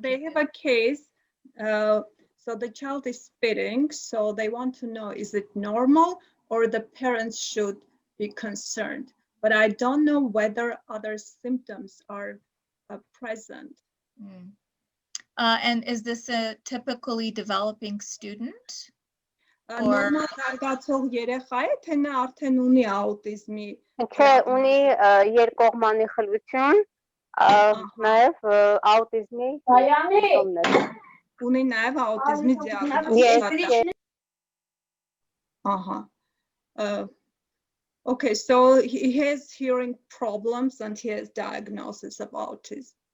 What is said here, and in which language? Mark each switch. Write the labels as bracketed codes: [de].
[en] They have a case, so the child is spitting, so they want to know, is it normal or the parents should be concerned? But I don't know whether other symptoms are present. And is this a typically developing student? [hy] Normal զարգացող երեխա է, թե նա արդեն ունի աուտիզմի։ Թե ունի երկկողմանի խլություն, նաև աուտիզմի սիմպտոմներ։ Ունի նաև աուտիզմի դիագնոզ։ Ահա. [en] Okay, so he has hearing problems and he has diagnosis of autism.